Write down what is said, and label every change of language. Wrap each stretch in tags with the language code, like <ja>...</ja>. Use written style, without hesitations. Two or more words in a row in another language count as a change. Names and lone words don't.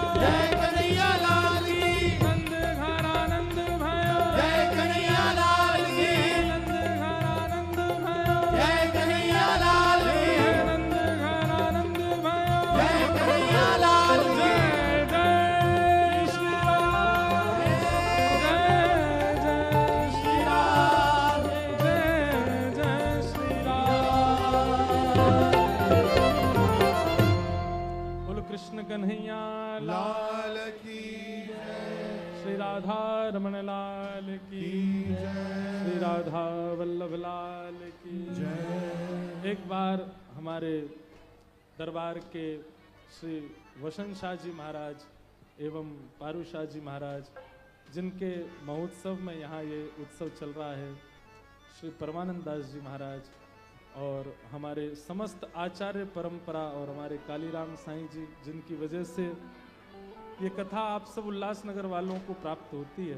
<hi>जय कन्हैया लाल की</hi> <bra>नंद घर आनंद भयो</bra> <hi>जय कन्हैया लाल की</hi> <bra>नंद घर आनंद भयो</bra> <hi>जय कन्हैया लाल की</hi> <bra>नंद घर आनंद भयो</bra> <hi>जय कन्हैया लाल की जय श्री राम जय जय श्री राम जय जय श्री राम बोलो कृष्ण कन्हैया लाल की श्री राधा रमण लाल की श्री राधा वल्लभ लाल की एक बार हमारे दरबार के श्री वसंत शाह जी महाराज एवं पारू शाह जी महाराज जिनके महोत्सव में यहाँ ये उत्सव चल रहा है, श्री परमानंद दास जी महाराज और हमारे समस्त आचार्य परंपरा और हमारे कालीराम साईं जी जिनकी वजह से ये कथा आप सब उल्लासनगर वालों को प्राप्त होती है।</hi>